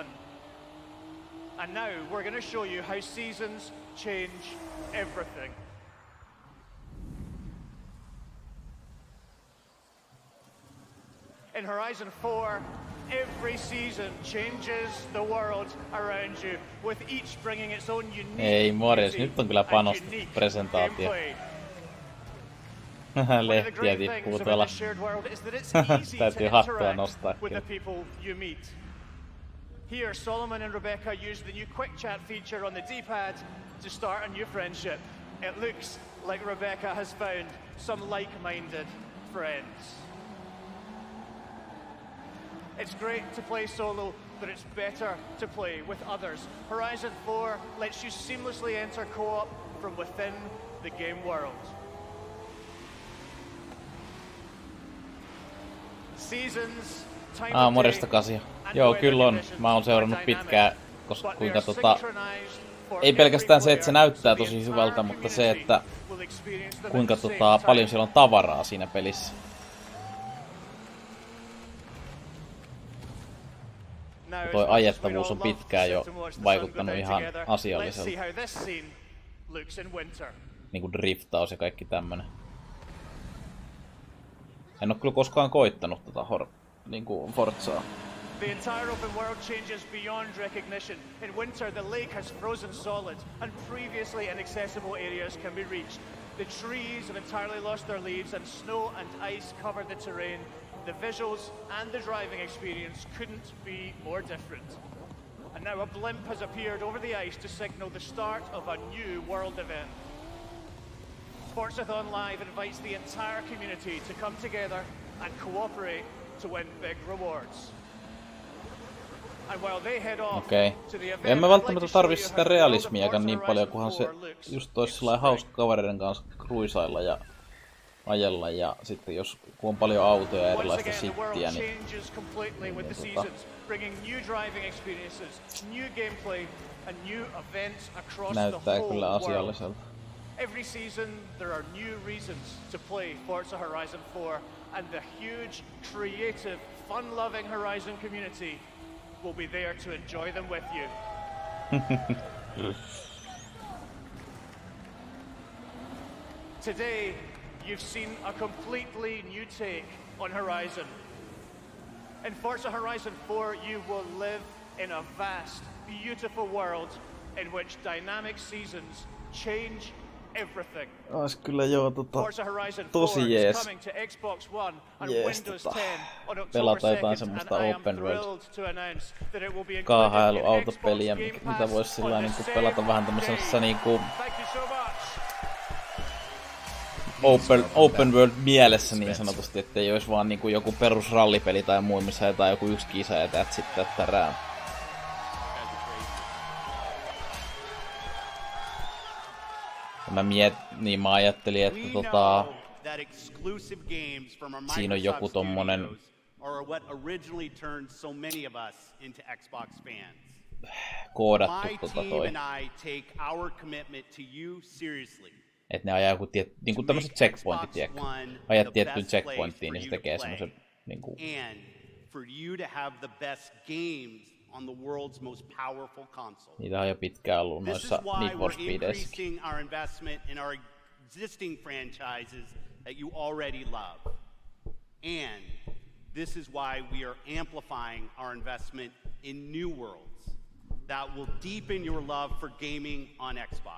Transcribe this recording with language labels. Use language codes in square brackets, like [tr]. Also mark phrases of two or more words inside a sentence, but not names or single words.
[en] And now we're going to show you how seasons change everything. In Horizon 4, every season changes the world around you, with each bringing its own unique [fi] Ei morjes, nyt on kyllä panostettu presentaatio. Lehtiä tippuu tuolla. Täytyy hattua nostaa kyllä. [en] Here, Solomon and Rebecca use the new quick chat feature on the D-pad to start a new friendship. It looks like Rebecca has found some like-minded friends. It's great to play solo, but it's better to play with others. Horizon 4 lets you seamlessly enter co-op from within the game world. Seasons, time of [fi] morjesta [en] day, [fi] Kasia. [en] and [fi] Joo, [en] weather [fi] kyllä on. [en] conditions [fi] Mä oon seurannut [en] are [fi] pitkään, [en] dynamic, [fi] koska [en] but they [fi] kuinka [en] are synchronized for [fi] ei pelkästään se, että se [en] every player, [fi] näyttää [en] so the [fi] tosi hyvältä, [en] entire [fi] mutta se, että [en] community will experience them [fi] kuinka [en] at the same [fi] paljon [en] time. [fi] siellä on tavaraa siinä pelissä. Toi ajettavuus on pitkään jo vaikuttanut ihan asialliselta. Niinku driftaus ja kaikki tämmönen. En oo kyllä koskaan koittanut niinku Forzaa. [en] The entire open world changes beyond recognition. In winter, the lake has frozen solid, and previously inaccessible areas can be reached. The trees have entirely lost their leaves, and snow and ice cover the terrain. The visuals and the driving experience couldn't be more different. And now a blimp has appeared over the ice to signal the start of a new world event. Forzathon Live invites the entire community to come together and cooperate to win big rewards. [fi] Okei. En mä välttämättä tarvitse sitä realismiakaan niin paljon, kunhan se just olisi sellainen hauska kavereiden kanssa kruisailla ja ajella, ja sitten kun on paljon autoja ja erilaista sittiä, niin näyttää kyllä asialliselta. [en] Every season there are new reasons to play Forza Horizon 4, and the huge, creative, fun-loving Horizon community will be there to enjoy them with you. Today, you've seen a completely new take on Horizon. In Forza Horizon 4, you will live in a vast, beautiful world in which dynamic seasons change everything. [fi] Ois kyllä joo tosi jees. Pelata jotain semmoista [en] open world [fi] kaahailuautopeliä, mitä vois sillä niinku pelata vähän tämmöisessä niinku [en] open world [fi] mielessä niin sanotusti, ettei ois vaan niinku joku perus rallipeli tai muu, missä jotain joku yksi kisa ja [en] that's it, [fi] tättärää. Mä ajattelin, että siinä on joku tommonen koodattu toi. Et ne ajaa joku niinku tämmöset checkpointit, tiedätkö? Ajat tiettyyn checkpointtiin, niin se tekee semmosen niinku [en] on the world's most powerful console. [fi] Niitä on jo pitkään ollut noissa Need for Speedissäkin. [en] This is why we're increasing our investment in our existing franchises that you already love. And this is why we are amplifying our investment in new worlds that will deepen your love for gaming on Xbox.